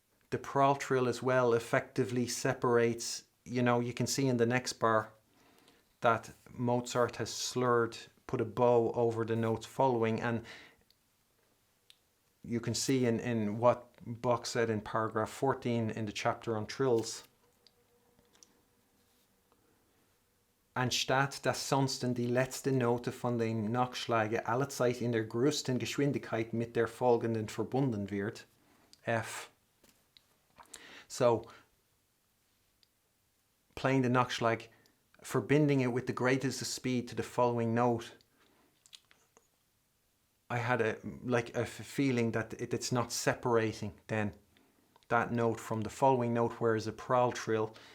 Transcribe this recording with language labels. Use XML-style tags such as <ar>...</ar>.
<en>The Prall-Trill as well effectively separates, you can see in the next bar that Mozart has slurred, put a bow over the notes following, and you can see in what Bach said in paragraph 14 in the chapter on trills.</en> <de>Anstatt dass sonst die letzte Note von den Nachschlägen allezeit in der größten Geschwindigkeit mit der folgenden verbunden wird, F.</de> <en>So, playing the Nachschlag, verbinding it with the greatest speed to the following note, I had a feeling that it's not separating then that note from the following note, whereas a Prall-Trill</en>